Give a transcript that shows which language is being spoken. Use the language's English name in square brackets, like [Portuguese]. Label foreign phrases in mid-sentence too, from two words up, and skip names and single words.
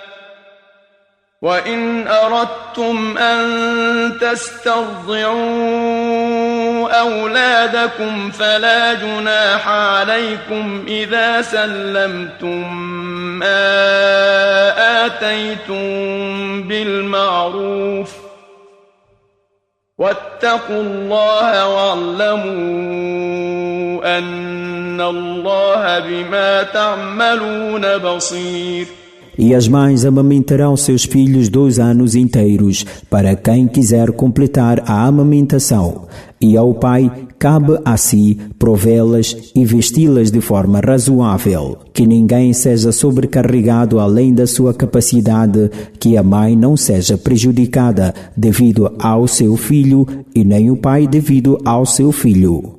[Arabic] وإن أردتم أن تسترضعوا أولادكم فلا جناح عليكم إذا سلمتم ما آتيتم بالمعروف واتقوا الله واعلموا أن الله بما تعملون بصير. [Portuguese] E as mães amamentarão seus filhos 2 anos inteiros, para quem quiser completar a amamentação. E ao pai cabe a si provê-las e vesti-las de forma razoável, que ninguém seja sobrecarregado além da sua capacidade, que a mãe não seja prejudicada devido ao seu filho e nem o pai devido ao seu filho.